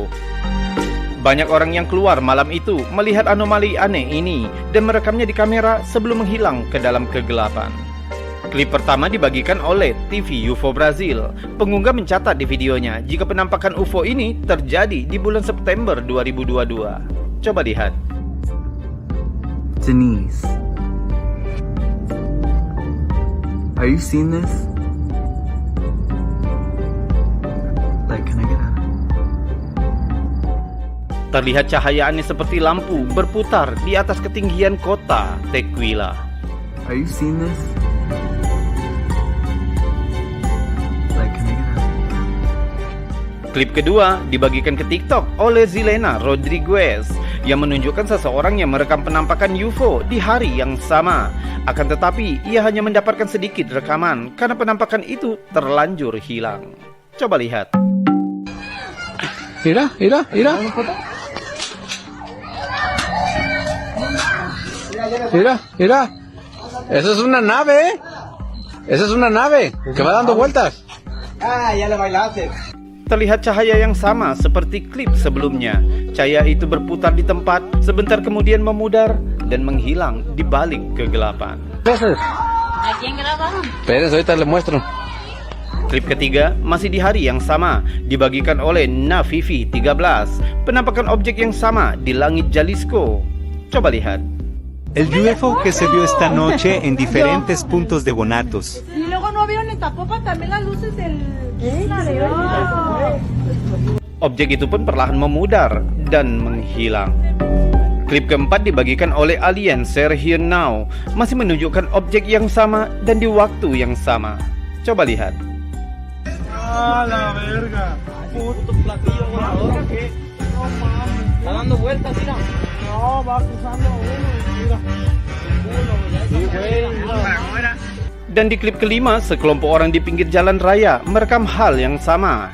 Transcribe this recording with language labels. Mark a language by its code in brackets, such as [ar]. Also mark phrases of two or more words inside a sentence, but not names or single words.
[id] Banyak orang yang keluar malam itu melihat anomali aneh ini dan merekamnya di kamera sebelum menghilang ke dalam kegelapan. Klip pertama dibagikan oleh TV UFO Brazil. Pengunggah mencatat di videonya jika penampakan UFO ini terjadi di bulan September 2022. Coba lihat. [en] Denise, are you seeing this? Like, can I get out? [id] Terlihat cahaya aneh seperti lampu berputar di atas ketinggian kota Tequila. [en] Are you seeing this? Like, can I get out? [id] Klip kedua dibagikan ke TikTok oleh Zilena Rodriguez yang menunjukkan seseorang yang merekam penampakan UFO di hari yang sama. Akan tetapi, ia hanya mendapatkan sedikit rekaman karena penampakan itu terlanjur hilang. Coba lihat. [es] Mira. Mira. Esa es una nave, Esa es una nave que va dando vueltas. [id] Terlihat cahaya yang sama seperti klip sebelumnya. Cahaya itu berputar di tempat, sebentar kemudian memudar dan menghilang di balik kegelapan. [es] Pérez, ahorita le muestro. [id] Klip ketiga masih di hari yang sama, dibagikan oleh Navivi 13. Penampakan objek yang sama di langit Jalisco. Coba lihat. [es] El UFO que se vio esta noche en diferentes puntos de Guanatos. Y luego no vieron en Zapopan también las luces del... [id] Objek itu pun perlahan memudar dan menghilang. Klip keempat dibagikan oleh alien Share Here Now, masih menunjukkan objek yang sama dan di waktu yang sama. Coba lihat. Dan di klip kelima, sekelompok orang di pinggir jalan raya merekam hal yang sama.